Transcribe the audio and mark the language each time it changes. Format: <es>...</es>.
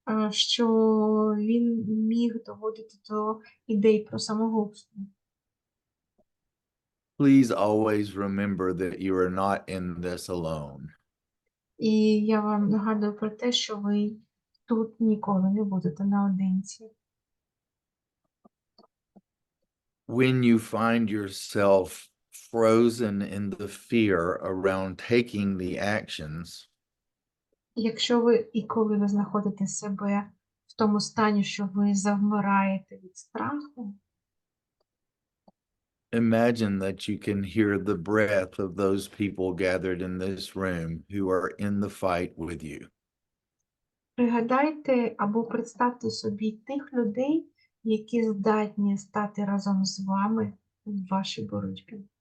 <uk>що він міг доводити до ідей про самогубство.</uk> <en>Please always remember that you are not in this alone.</en> <uk>І я вам нагадую про те, що ви тут ніколи не будете наодинці.</uk> <en>When you find yourself frozen in the fear around taking the actions,</en> <uk>Якщо ви і коли ви знаходите себе в тому стані, що ви завмираєте від страху,</uk> <en>imagine that you can hear the breath of those people gathered in this room who are in the fight with you.</en> <uk>пригадайте або представте собі тих людей, які здатні стати разом з вами в вашій боротьбі.</uk>